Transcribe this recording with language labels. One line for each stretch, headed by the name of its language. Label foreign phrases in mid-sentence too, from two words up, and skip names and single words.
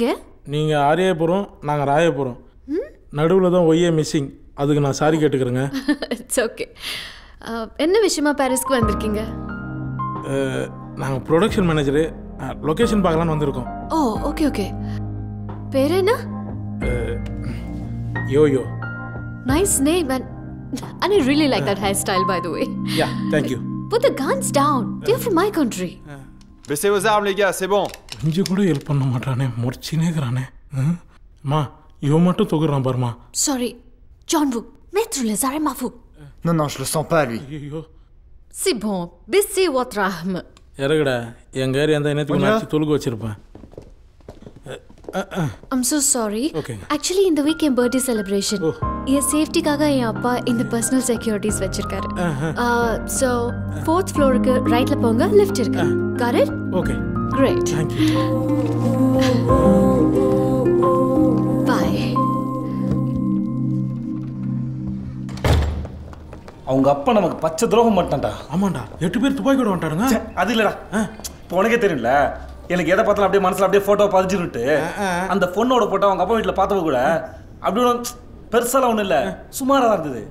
Tamil: நீங்க ஆரியபுரம், நாங்க ராயபுரம். நடுவில் தான் ஒய்யே மிஸ்ஸிங். அதுக்கு நான் சாரி கேட்டுக்கிறேங்க.
English: it's okay.
Tamil: என்ன விஷயமா பாரிஸ்க்கு வந்திருக்கீங்க? நாங்கள்
English: production manager.
Tamil: லொகேஷன் பார்க்கலான்னு வந்திருக்கோம். ஓ
English: okay okay.
Tamil: பேர் என்ன? யோயோ.
English: Nice name and I really like that hairstyle by the way. Yeah, thank you. Put the guns down. They're from my country.
French: Baissez vos armes les gars, c'est bon.
Tamil: கொஞ்சம் கூட ஹெல்ப் பண்ண மாட்டானே, முறிச்சினே இருக்கிறானே. அம்மா இவன் மட்டும் தொகுறான் பாருமா.
English: Sorry.
French: John Woo, mettre les armes à vous. Non, je le sens pas lui.
Tamil: ஐயோ.
French: C'est bon. Baissez votre arme.
Tamil: இறகுடா, என் கேரி அந்த இனத்துக்கு நான் தொழுக வச்சிருப்பேன்.
English: I'm so sorry. Okay. Actually in the weekend birthday celebration.
Tamil: ये safety காக என் அப்பா இந்த
English: personal securities
Tamil: வச்சிருக்காரு.
English: So 4th floor
Tamil: க்கு ரைட்ல போங்க,
English: lift இருக்கு. Got it? Okay. Great. Thank you. Bye.
Tamil: அவங்க அப்பா நமக்கு பச்சை துரோகம் பண்ணிட்டான்டா. ஆமாண்டா 8 பேர் துப்பாக்கி கூட வந்துட்டாருங்க. அது இல்லடா, இப்போ உனக்கே தெரியும்ல, எனக்கு எதை பார்த்தாலும் அப்படியே மனசுல அப்படியே போட்டோ பதிச்சுட்டு அந்த பொண்ணோட போட்டோ அவங்க அப்பா வீட்டில் பார்த்தவ கூட அப்படி ஒன்றும் பெருசாலாம் ஒன்றும் இல்லை, சுமாராக தான் இருந்தது.